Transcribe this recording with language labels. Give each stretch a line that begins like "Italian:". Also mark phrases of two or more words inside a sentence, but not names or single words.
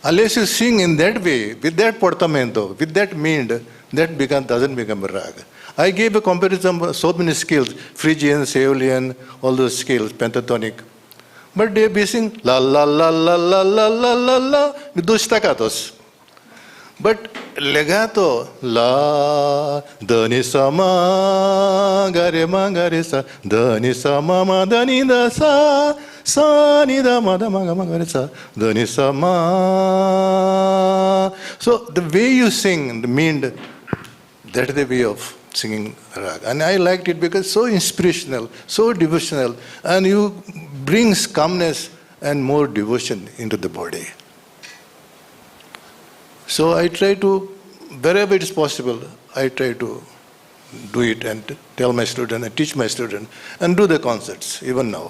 English: Unless you sing in that way, with that portamento, with that mind, that doesn't become a rag. I gave a comparison of so many scales, Phrygian, Aeolian, all those scales, pentatonic. But they be sing la la la la la la la la la with those staccatos. But legato la da ni sa ma ga re sa da ni sa ma da ni da sa ni da ma ga re sa da ni sa ma. So the way you sing, the mind, that's the way of singing rag. And I liked it because so inspirational, so devotional, and you brings calmness and more devotion into the body. So I try to, wherever it is possible, I try to do it and tell my student and teach my student and do the concerts, even now.